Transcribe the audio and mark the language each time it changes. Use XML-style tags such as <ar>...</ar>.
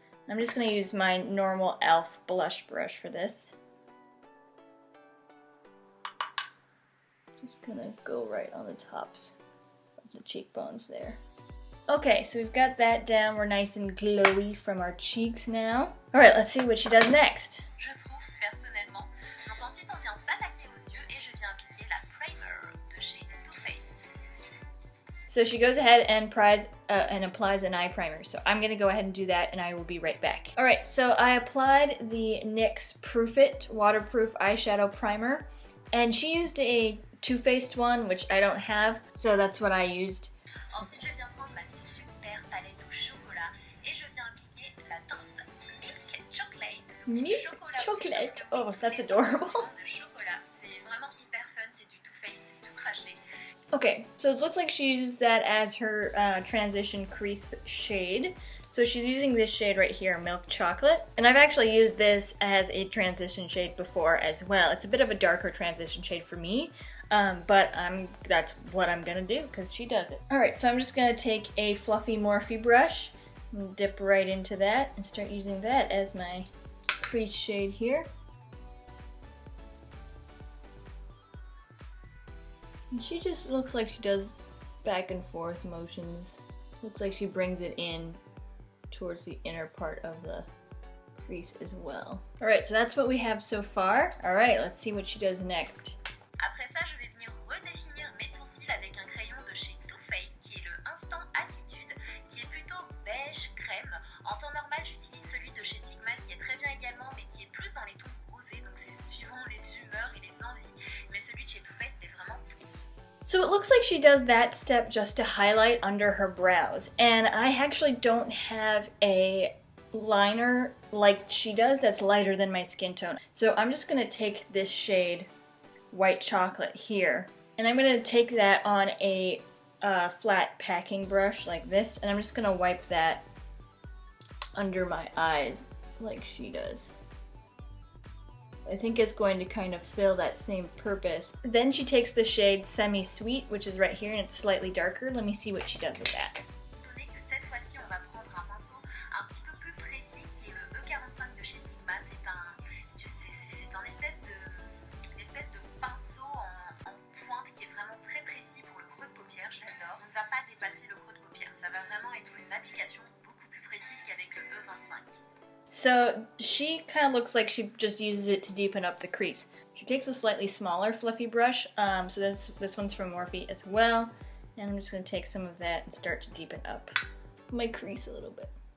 <en>I'm just going to use my normal e.l.f. blush brush for this. Just gonna go right on the tops of the cheekbones there. Okay, so we've got that down. We're nice and glowy from our cheeks now. Alright, let's see what she does next.</en> <fr>Je trouve personnellement. Donc ensuite, on vient s'attaquer aux yeux et je viens appliquer la primer de chez Too Faced.</fr> <en>So she goes ahead and applies an eye primer. So I'm gonna go ahead and do that and I will be right back. Alright, so I applied the NYX Proof It waterproof eyeshadow primer, and she used a Too Faced one, which I don't have, so that's what I used.</en> <fr>Ensuite, je viens prendre ma super palette au chocolat et je viens appliquer la teinte Milk Chocolate.</fr> <en>Milk Chocolate. Oh, that's adorable.</en> <fr>De chocolat, c'est vraiment hyper fun, c'est du Too Faced tout craché.</fr> <en>Okay, so it looks like she uses that as her transition crease shade. So she's using this shade right here, Milk Chocolate. And I've actually used this as a transition shade before as well. It's a bit of a darker transition shade for me, but that's what I'm gonna do because she does it. Alright, so I'm just gonna take a fluffy Morphe brush and dip right into that and start using that as my crease shade here. And she just looks like she does back and forth motions. Looks like she brings it in towards the inner part of the crease as well. Alright, so that's what we have so far. Alright, let's see what she does next.</en> <fr>Après ça, je vais venir redéfinir mes sourcils avec un crayon de chez Too Faced qui est le Instant Attitude, qui est plutôt beige crème. En temps normal, j'utilise celui de chez Sigma qui est très bien également, mais qui est plus dans les tons rosés, donc c'est suivant les humeurs et les envies. Mais celui de chez Too Faced est vraiment tout.</fr> <en>So it it looks like she does that step just to highlight under her brows. And I actually don't have a liner like she does that's lighter than my skin tone. So I'm just going to take this shade, White Chocolate, here. And I'm going to take that on a flat packing brush like this. And I'm just going to wipe that under my eyes like she does. I think it's going to kind of fill that same purpose. Then she takes the shade Semi Sweet, which is right here, and it's slightly darker. Let me see what she does with that.</en> <fr>Donné que cette fois-ci on va prendre un pinceau un petit peu plus précis qui est le E45 de chez Sigma. C'est un espèce de pinceau en pointe qui est vraiment très précis pour le creux de paupière, je l'adore. On ne va pas dépasser le creux de paupière, ça va vraiment être une application beaucoup plus précise qu'avec le E25.</fr> <en>So she kind of looks like she just uses it to deepen up the crease. She takes a slightly smaller fluffy brush, so this one's from Morphe as well. And I'm just going to take some of that and start to deepen up my crease a little bit.</en>